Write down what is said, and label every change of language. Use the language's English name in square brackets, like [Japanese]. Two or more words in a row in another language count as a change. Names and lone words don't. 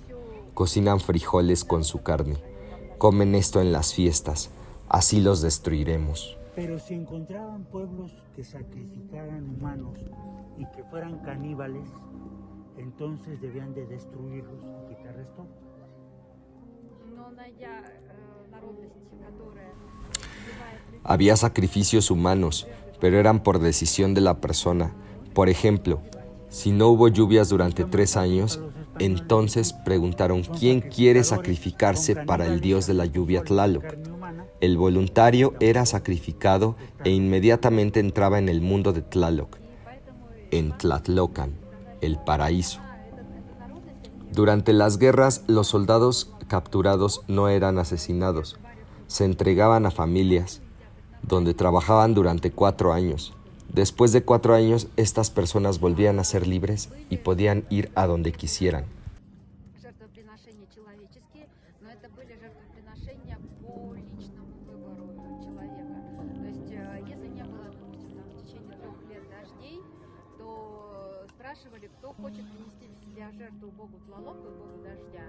[Spanish] Cocinan frijoles con su carne. Comen esto en las fiestas. Así los destruiremos. Pero si encontraban pueblos que sacrificaran humanos y que fueran caníbales, entonces debían de destruirlos y quitarles todo. [Russian] Но найдя народность, которая убивает людей, [Spanish] Había sacrificios humanos, pero eran por decisión de la persona. Por ejemplo, si no hubo lluvias durante 3 años, entonces preguntaron quién quiere sacrificarse para el dios de la lluvia Tlaloc. El voluntario era sacrificado e inmediatamente entraba en el mundo de Tlaloc, en Tlatlocan, el paraíso. Durante las guerras, los soldados capturados no eran asesinados, se entregaban a familias, donde trabajaban durante 4 años. Después de 4 años, estas personas volvían a ser libres y podían ir a donde quisieran. [Russian] жертвоприношения человеческие, но это были жертвоприношения по личному выбору человека. То есть, если не было, допустим, там, в течение 3 лет дождей, то спрашивали, кто хочет принести для жертву богу Тлалоку, богу дождя.